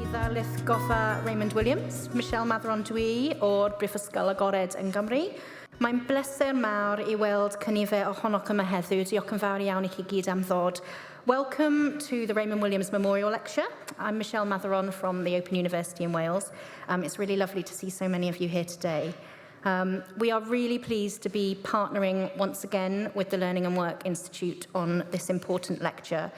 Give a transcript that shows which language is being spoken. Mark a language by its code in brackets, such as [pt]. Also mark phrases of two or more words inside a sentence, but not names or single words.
[cy] Lith Goffa Raymond Williams, Michelle Matheron dwi o'r Brifysgol Agored yn Gymru. Mae'n bleser mawr I weld cynife ohonoch yma heddiw. Diolch yn fawr iawn I chi gyd am ddod. [en] Welcome to the Raymond Williams Memorial Lecture. I'm Michelle Matheron from the Open University in Wales. It's really lovely to see so many of you here today. We are really pleased to be partnering once again with the Learning and Work Institute on this important lecture.